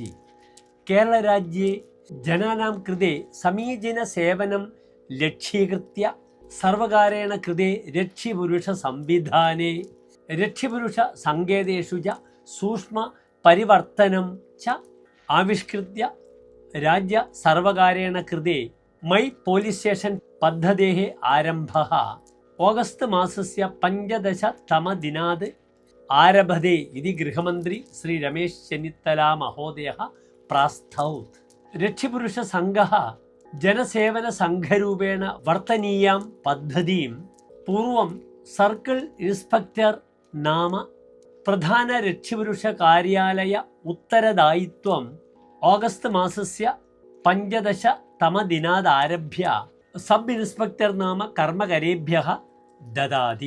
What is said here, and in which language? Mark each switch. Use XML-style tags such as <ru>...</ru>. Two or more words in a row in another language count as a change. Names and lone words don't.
<sa>केरळराज्ये जनानां कृते समीचीनसेवनं लक्ष्यीकृत्य सर्वकारेण कृते रक्षिपुरुषसंविधाने रक्षिपुरुषसङ्केतेषु च सूक्ष्मपरिवर्तनं च आविष्कृत्य राज्यसर्वकारेण कृते मै पोलीस् स्टेशन् पद्धतेः आरम्भः ഓഗസ്റ്റ് മാസസ്യ 15-തമദിനാത് ആരഭത്തെ ഇതി ഗൃഹമന്ത്രി ശ്രീ രമേശ് ചെന്നിത്തല മഹോദയः പ്രാസ്തൗത്. രക്ഷിപുരുഷ സംഘः ജനസേവന സംഘരൂപേണ വർത്തനീയാം പദ്ധതിം പൂർവം</sa> <en>circle inspector</en> <sa>നാമ പ്രധാന രക്ഷിപുരുഷ കാര്യാലയ ഉത്തരദായിത്വം ഓഗസ്റ്റ് മാസസ്യ 15-തമദിനാത് ആരഭ്യ</sa> <en>sub inspector</en> <sa>നാമ കർമ്മകരേഭ്യः ദദാതി.</sa>